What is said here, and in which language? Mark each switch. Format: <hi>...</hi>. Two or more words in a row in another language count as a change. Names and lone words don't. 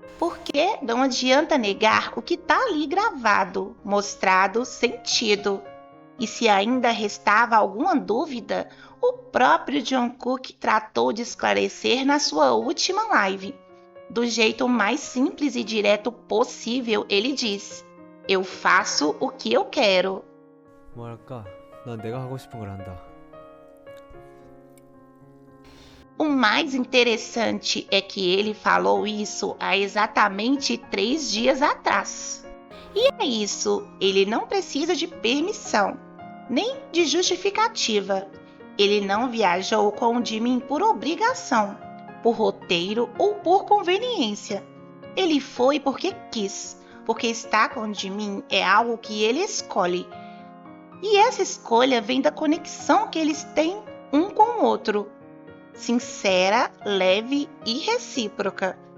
<pt>Porque não adianta negar o que está ali gravado, mostrado, sentido. E se ainda restava alguma dúvida, o próprio Jungkook tratou de esclarecer na sua última live. Do jeito mais simples e direto possível, ele disse: eu faço o que eu quero.</pt> <ko>뭐랄까, 난 내가 하고 싶은 걸 한다.</ko> <pt>O mais interessante é que ele falou isso há exatamente 3 dias atrás. E é isso, ele não precisa de permissão, nem de justificativa. Ele não viajou com o Jimin por obrigação, por roteiro ou por conveniência. Ele foi porque quis, porque estar com o Jimin é algo que ele escolhe. E essa escolha vem da conexão que eles têm um com o outro. Sincera, leve e recíproca.</pt>